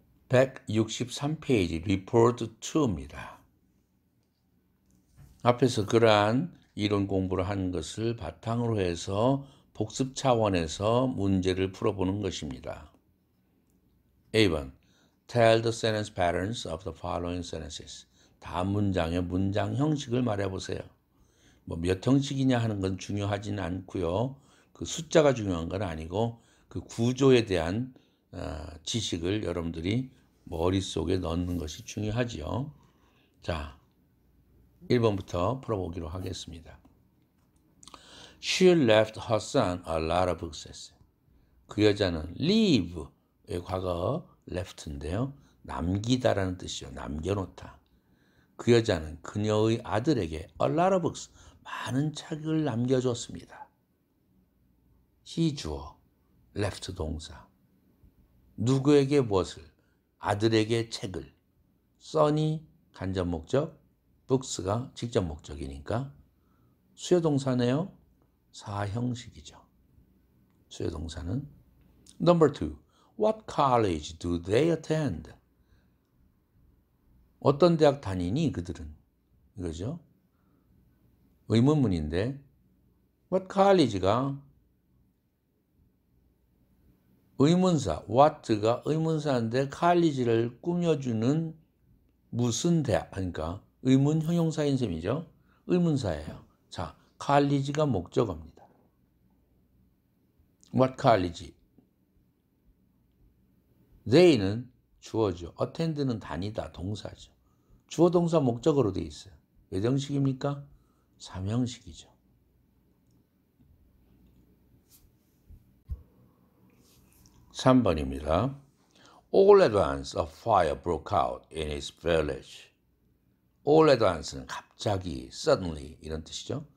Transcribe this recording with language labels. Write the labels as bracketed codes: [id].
[ko] 163페이지 Report 2입니다. 앞에서 그러한 이론 공부를 한 것을 바탕으로 해서 복습 차원에서 문제를 풀어보는 것입니다. [en] A번 Tell the sentence patterns of the following sentences. [ko] 다음 문장의 문장 형식을 말해보세요. 뭐 몇 형식이냐 하는 건 중요하지는 않고요. 그 숫자가 중요한 건 아니고 그 구조에 대한 지식을 여러분들이 머릿속에 넣는 것이 중요하지요. 자, 1번부터 풀어보기로 하겠습니다. [en] She left her son a lot of books. [ko] 그 여자는 leave의 과거 left인데요. 남기다라는 뜻이요. 남겨놓다. 그 여자는 그녀의 아들에게 a lot of books, 많은 책을 남겨줬습니다. he 주어, left 동사. 누구에게 무엇을? 아들에게 책을. son이 간접 목적, books가 직접 목적이니까 수요 동사네요. 사형식이죠. 수요 동사는 Number 2. [en] What college do they attend? [ko] 어떤 대학 다니니 그들은? 이거죠. 의문문인데 What college가 의문사, what가 의문사인데 college를 꾸며주는 무슨 대학, 그러니까 의문 형용사인 셈이죠. 의문사예요. 자, college가 목적어입니다. [en] What college? [ko] they는 주어죠. attend는 다니다, 동사죠. 주어 동사 목적어로 되어 있어요. 몇 형식입니까? 3형식이죠. (3번입니다) [en] All at once a fire broke out in his village. [ko] All at once는 갑자기, suddenly 이런 뜻이죠.